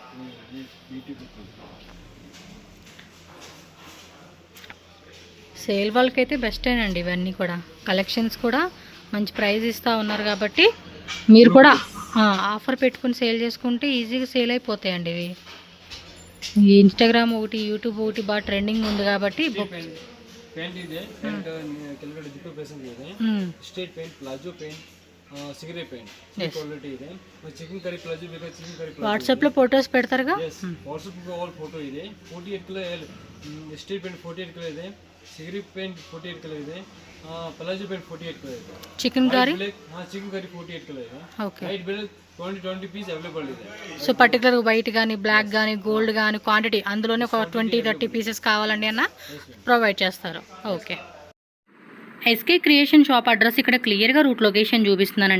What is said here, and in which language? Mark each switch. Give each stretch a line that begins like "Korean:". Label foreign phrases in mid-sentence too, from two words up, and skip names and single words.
Telugu: సేల్ వాళ్ళకైతే బెస్టేనండి ఇవన్నీ కూడా. కలెక్షన్స్ కూడా మంచి ప్రైస్ ఇస్తూ ఉన్నారు కాబట్టి మీరు కూడా ఆఫర్ పెట్టుకుని సేల్ చేసుకుంటే ఈజీగా సేల్ అయిపోతాయండి ఇవి. ఈ ఇన్స్టాగ్రామ్ ఒకటి, యూట్యూబ్ ఒకటి బాగా ట్రెండింగ్ ఉంది కాబట్టి
Kannada: ಪೇಂಟ್ ಇದೆ. ಪೇಂಟ್ ಕೆಳಗಡೆ ಜಿಪ್ಪು ಪ್ರೆಸೆಂಟ್ ಇದೆ.
English: Straight pant, palazzo pant, cigarette pant quality ಇದೆ. chicken curry palazzo ಬೇಕಾದ್ರೆ chicken curry palazzo.
Telugu: వాట్సాప్లో ఫొటోస్ పెడతారుగా?
English: WhatsApp all photo ಇದೆ. 48 colour straight pant 48 colour ಇದೆ. cigarette pant 48 colour ಇದೆ. palazzo pant 48 colour ಇದೆ. chicken curry? chicken curry 48 colour ಇದೆ.
Telugu: ఓకే.
English: white bill 20 piece available ಇದೆ. so particular white
Telugu: కానీ, బ్లాక్ కానీ, గోల్డ్ కానీ క్వాంటిటీ అందులోనే ఒక 20-30 పీసెస్ కావాలండి అన్న ప్రొవైడ్ చేస్తారు. ఓకే. ఎస్కే క్రియేషన్
English: shop address
Telugu: ఇక్కడ క్లియర్గా
English: route location
Telugu: చూపిస్తున్నానండి.